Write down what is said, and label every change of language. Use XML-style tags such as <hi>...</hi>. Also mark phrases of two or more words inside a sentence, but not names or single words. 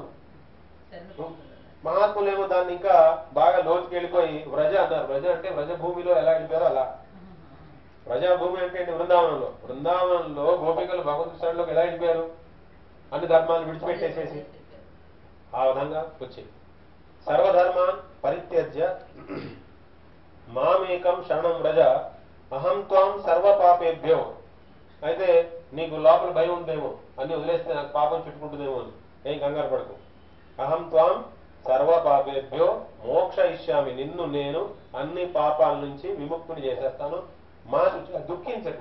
<te>మహాత్ములేమో దాన్ని ఇంకా బాగా లోతుకి వెళ్ళిపోయి వ్రజ అన్నారు. వ్రజ అంటే వ్రజభూమిలో ఎలా వెళ్ళిపోయారో అలా. వ్రజభూమి అంటే బృందావనంలో, బృందావనంలో గోపికలు భగవంతుడి శరణంలోకి ఎలా వెళ్ళిపోయారు? అన్ని ధర్మాలు విడిచిపెట్టేసేసి ఆ విధంగా వచ్చి</te> <sa>सर्वधर्मान् परित्यज्य मामेकं शरणं व्रज अहं त्वां सर्व पापेभ्यो.</sa> <te>అయితే నీకు లోపల భయం ఉందేమో, అన్ని వదిలేస్తే నాకు పాపం చుట్టుకుంటుందేమో అని. ఏం కంగారు పడకు.</te> <sa>अहं त्वां सर्व पापेभ्यो मोक्ष इष्यामि,</sa> <te>నిన్ను నేను అన్ని పాపాల నుంచి విముక్తుని చేసేస్తాను. మా దుఃఖించకు.</te>